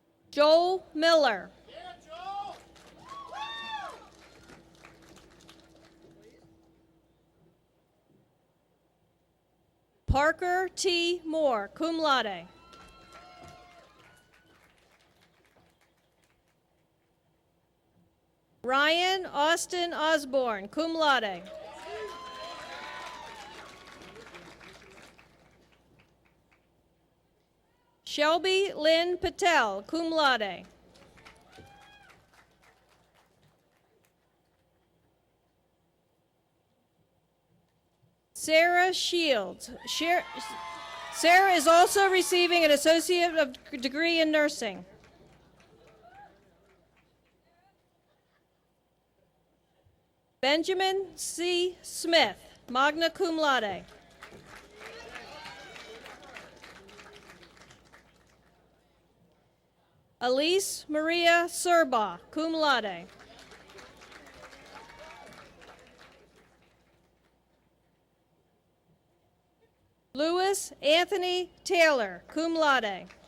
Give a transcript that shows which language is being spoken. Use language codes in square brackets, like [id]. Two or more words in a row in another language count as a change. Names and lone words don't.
[en] Joel Miller. Parker T. Moore, [la] cum laude. [en] Ryan Austin Osborne, [la] cum laude. [en] Shelby Lynn Patel, [la] cum laude. [en] Sarah Shields. Sarah is also receiving an associate degree in nursing. Benjamin C. Smith, [la] magna cum laude. [en] Elise Maria Serba, [la] cum laude. [en] Louis Anthony Taylor, [la] cum laude.